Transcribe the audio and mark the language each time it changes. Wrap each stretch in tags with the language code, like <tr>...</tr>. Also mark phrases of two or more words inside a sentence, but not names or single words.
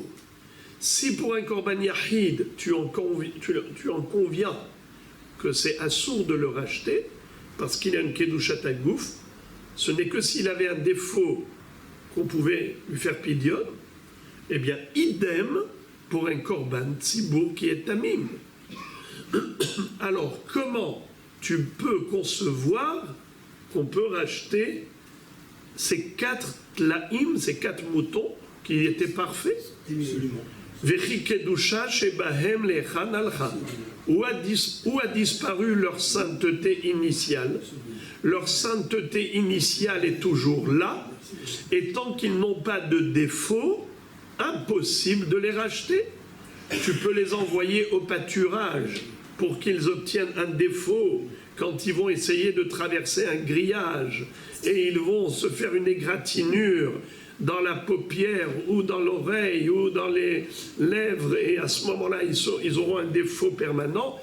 <fr>Si pour un</fr> <he>קרבן יחיד,</he> <fr>tu en conviens que c'est assourd de le racheter, parce qu'il a une</fr> <he>קדושת הגוף,</he> <fr>ce n'est que s'il avait un défaut qu'on pouvait lui faire pidion, eh bien, idem pour un</fr> <he>קרבן ציבור</he> <fr>qui est tamim. Alors, comment tu peux concevoir qu'on peut racheter ces 4 tlaïm, ces 4 moutons qui étaient parfaits?</fr> <he>וכי קדושה שבהם להיכן הלכה.</he> <fr>Où a disparu leur sainteté initiale? Leur sainteté initiale est toujours là, et tant qu'ils n'ont pas de défaut, impossible de les racheter. Tu peux les envoyer au pâturage pour qu'ils obtiennent un défaut quand ils vont essayer de traverser un grillage, et ils vont se faire une égratignure dans la paupière ou dans l'oreille ou dans les lèvres, et à ce moment-là ils auront un défaut permanent.</fr>